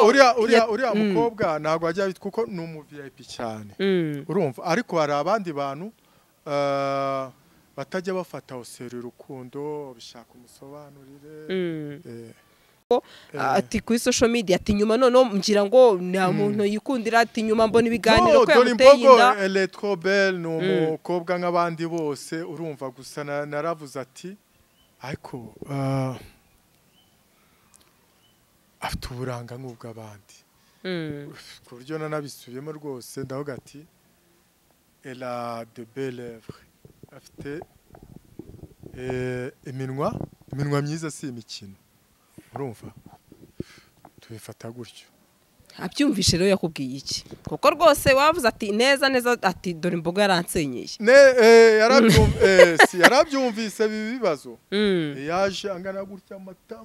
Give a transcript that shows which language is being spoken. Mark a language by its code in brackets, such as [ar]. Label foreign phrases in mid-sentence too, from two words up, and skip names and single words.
[rw] uriya mukobwa ntabwo ajya kuko ni umu VIP cyane urumva ariko hari abandi bantu batajya bafata oseri urukundo bishaka umusobanurire ati kuri [en] social media [rw] ati nyuma none ngira ngo nta muntu yikundira ati nyuma mbona ibiganiro ko yamuteye inda [fr] elle est trop belle [rw] no mukobwa nk'abandi bose urumva gusa naravuze ati ariko afite uburanga nk'ubw'abandi ku buryo nanabisubiyemo rwose ndavuga ati [fr] elle a de belles lèvres [rw] afite iminwa myiza si imikino urumva tubifata gutyo abyumvishe rero yakubwiye iki kuko rwose wavuze ati neza ati Dorimbogo yaransenyeye yarabyumvise bibazo yaje angana gutya amatama